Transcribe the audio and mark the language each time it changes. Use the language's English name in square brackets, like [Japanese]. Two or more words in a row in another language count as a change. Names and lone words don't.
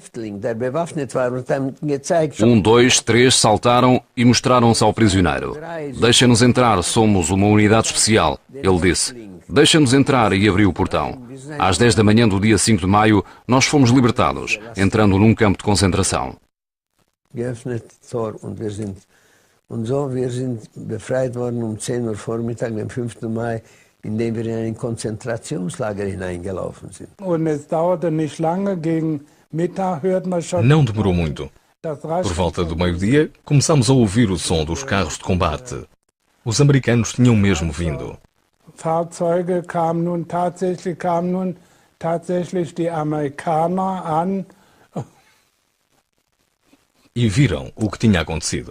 [Portuguese] 1, 2, 3 saltaram e mostraram-se ao prisioneiro. Deixem-nos entrar, somos uma unidade especial, ele disse. Deixem-nos entrar e abriu o portão. Às 10 da manhã do dia 5 de maio, nós fomos libertados, entrando num campo de concentração. [German] Und so, wir sind befreit worden um 10 Uhr Vormittag, am 5. Mai, indem wir in ein Konzentrationslager hineingelaufen sind. [Portuguese] Não demorou muito. Por volta do meio-dia, começamos a ouvir o som dos carros de combate. Os americanos tinham mesmo vindo. [German] Fahrzeuge kamen nun tatsächlich die Amerikaner an. [Portuguese] E viram o que tinha acontecido.